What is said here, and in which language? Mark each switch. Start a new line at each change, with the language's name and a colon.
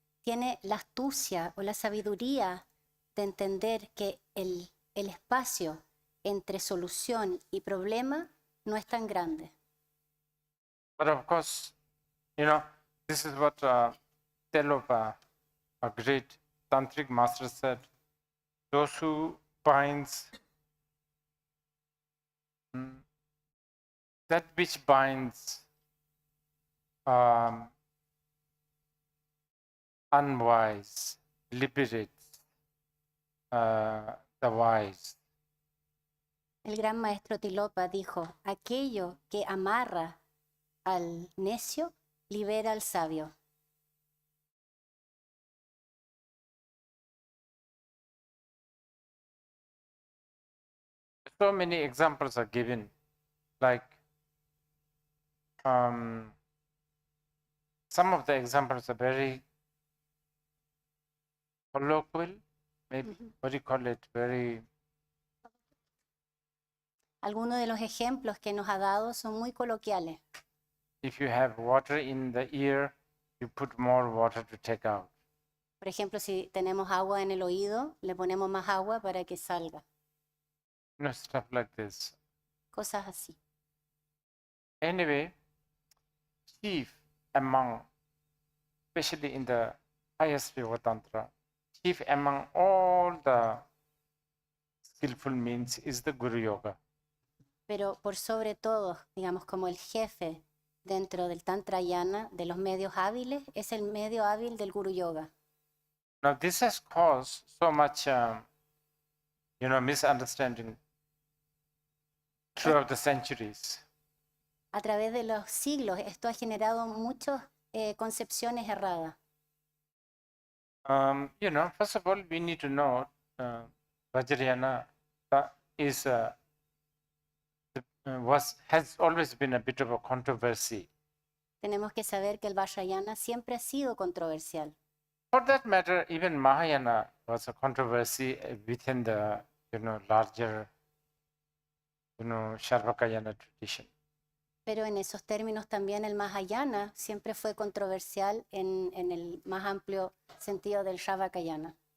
Spanish: tiene la astucia o la sabiduría de entender que el espacio entre solución y problema no es tan grande.
English: But of course, this is what Telopa, a great tantric master, said. Those who binds that which binds unwise liberates the wise.
Spanish: El gran maestro Tilopa dijo, aquello que amarra al necio libera al sabio.
English: So many examples are given, like some of the examples are very colloquial, maybe what do you call it, very
Spanish: Algunos de los ejemplos que nos ha dado son muy coloquiales.
English: if you have water in the ear, you put more water to take out.
Spanish: Por ejemplo, si tenemos agua en el oído, le ponemos más agua para que salga.
English: Stuff like this.
Spanish: Cosas así.
English: Anyway, chief among, especially in the highest Yoga Tantra, chief among all the skillful means is the Guru Yoga.
Spanish: Pero por sobre todo, digamos, como el jefe dentro del Tantra Yana, de los medios hábiles, es el medio hábil del Guru Yoga.
English: Now this has caused so much, misunderstanding throughout the centuries.
Spanish: A través de los siglos, esto ha generado muchas concepciones erradas.
English: First of all, we need to know Vajrayana is has always been a bit of a controversy.
Spanish: Tenemos que saber que el Vajrayana siempre ha sido controversial.
English: For that matter, even Mahayana was a controversy within the larger Sharvakayana tradition.
Spanish: Pero en esos términos también el Mahayana siempre fue controversial en el más amplio sentido del Sharvakayana.